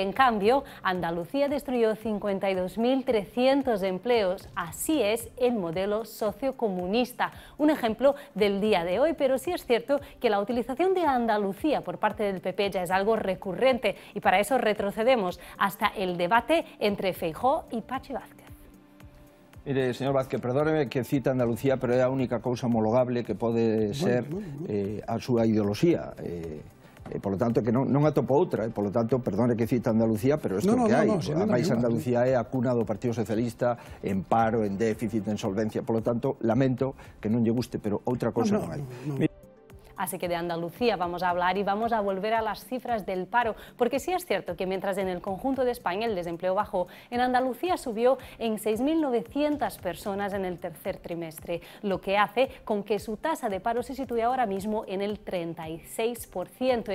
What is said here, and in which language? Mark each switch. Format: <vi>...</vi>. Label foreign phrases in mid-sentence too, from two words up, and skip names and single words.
<es>En cambio, Andalucía destruyó 52.300 empleos. Así es el modelo sociocomunista. Un ejemplo del día de hoy, pero sí es cierto que la utilización de Andalucía por parte del PP ya es algo recurrente y para eso retrocedemos hasta el debate entre Feijóo y Pachi Vázquez. Mire, señor Vázquez, perdóneme que cita Andalucía,</es> <gl>pero é a única cousa homologable que pode ser a súa ideoloxía.</gl> <es>Por lo tanto,</es> <gl>que non atopo outra,</gl> <es>por lo tanto, perdone que cita Andalucía,</es> <gl>pero isto que hai. Ademais, Andalucía é a cuna do Partido Socialista en paro, en déficit, en solvencia.</gl> <es>Por lo tanto,</es> <gl>lamento que non lle guste, pero outra cousa non hai.</gl> <es>Así que de Andalucía vamos a hablar y vamos a volver a las cifras del paro, porque sí es cierto que mientras en el conjunto de España el desempleo bajó, en Andalucía subió en 6.900 personas en el tercer trimestre, lo que hace con que su tasa de paro se sitúe ahora mismo en el 36%.</es>